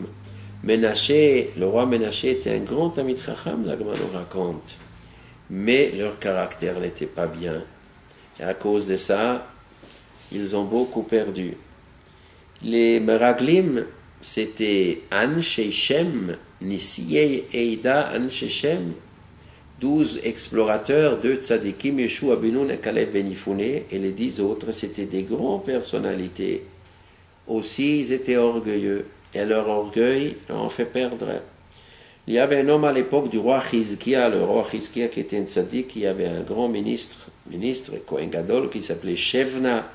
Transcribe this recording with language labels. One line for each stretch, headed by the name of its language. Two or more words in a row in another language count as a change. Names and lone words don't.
French: Menaché, le roi Menaché était un grand
Hebrew: תלמיד חכם,
French: la Gemara nous raconte. Mais leur caractère n'était pas bien. Et à cause de ça, ils ont beaucoup perdu. Les Meraglim, c'était
Hebrew: אנשי שם, נשיאי עדה אנשי שם,
French: 12 explorateurs, 2 tzadikim, Yeshua Benoun et Caleb ben Yifune, et les 10 autres, c'était des grandes personnalités. Aussi, ils étaient orgueilleux, et leur orgueil leur en fait perdre. Il y avait un homme à l'époque du roi Chizkia, le roi Chizkia qui était un tzadik, qui avait un grand ministre
Hebrew: כהן גדול,
French: qui s'appelait Shevna.